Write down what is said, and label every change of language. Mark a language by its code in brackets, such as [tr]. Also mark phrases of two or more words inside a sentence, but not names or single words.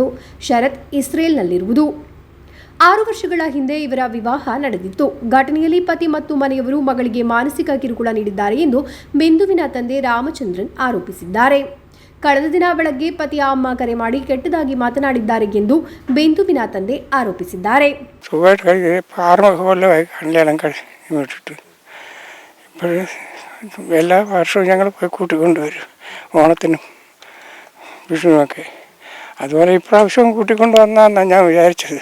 [kn] ಶರತ್ ಇಸ್ರೇಲ್ನಲ್ಲಿರುವುದು. 6 ವರ್ಷಗಳ ಹಿಂದೆ ಇವರ ವಿವಾಹ ನಡೆದಿತ್ತು. ಘಟನೆಯಲ್ಲಿ ಪತಿ ಮತ್ತು ಮನೆಯವರು ಮಗಳಿಗೆ ಮಾನಸಿಕ ಕಿರುಕುಳ ನೀಡಿದ್ದಾರೆ ಎಂದು ಬಿಂದುವಿನ ತಂದೆ ರಾಮಚಂದ್ರನ್ ಆರೋಪಿಸಿದ್ದಾರೆ. ಕಳೆದ ದಿನ ಬೆಳಗ್ಗೆ ಪತಿಯ ಅಮ್ಮ ಕರೆ ಮಾಡಿ ಕೆಟ್ಟದಾಗಿ ಮಾತನಾಡಿದ್ದಾರೆ ಎಂದು ಬಿಂದುವಿನ ತಂದೆ ആരോപിಸಿದ್ದಾರೆ. [ml] എല്ലാ വർഷവും ഞങ്ങൾ പോയി കൂട്ടിക്കൊണ്ടുവരും, ഓണത്തിനും വിഷുവിനൊക്കെ. അതുപോലെ ഇപ്രാവശ്യവും കൂട്ടിക്കൊണ്ടുവന്നാന്നാണ് ഞാൻ വിചാരിച്ചത്.